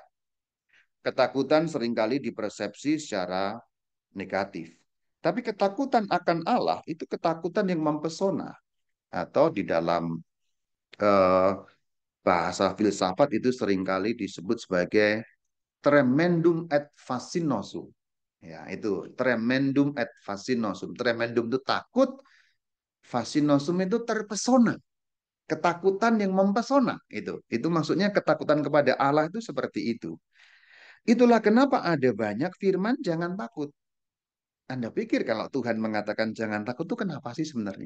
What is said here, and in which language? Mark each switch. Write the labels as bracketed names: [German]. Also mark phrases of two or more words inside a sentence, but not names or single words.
[Indonesian] Ketakutan seringkali dipersepsi secara negatif. Tapi ketakutan akan Allah itu ketakutan yang mempesona. Atau di dalam eh, bahasa filsafat itu seringkali disebut sebagai [Latin] tremendum et fascinosum. [Indonesian] Ya, itu [Latin] tremendum et fascinosum. [Indonesian] Tremendum itu takut, fascinosum itu terpesona. Ketakutan yang mempesona itu. Itu maksudnya ketakutan kepada Allah itu seperti itu. Itulah kenapa ada banyak firman jangan takut. Anda pikir kalau Tuhan mengatakan jangan takut itu kenapa sih sebenarnya?